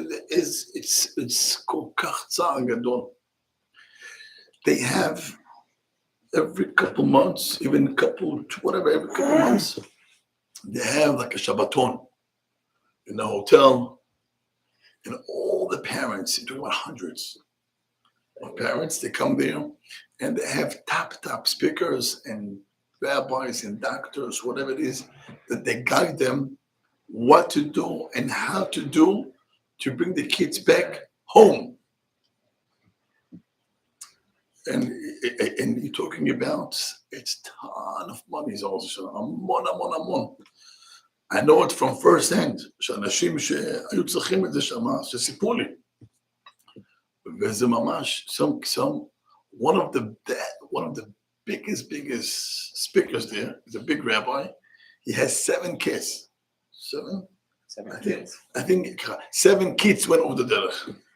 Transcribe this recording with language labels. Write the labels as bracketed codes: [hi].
[en] It's called [he] צער גדול. [en] They have every couple months, even every couple months, they have like a Shabbaton in the hotel, and all the parents, you're talking about hundreds of parents, they come there and they have top speakers and rabbis and doctors, whatever it is, that they guide them what to do and how to do to bring the kids back home. And you're talking about, it's ton of money, also. [he] המון. [en] I know it from first hand, [he] שאנשים שהיו צריכים את זה שמה, שסיפרו לי. וזה ממש, [en] one of the biggest speakers there is a big rabbi. He has 7 kids. 7 kids. I think 7 kids went over the derech.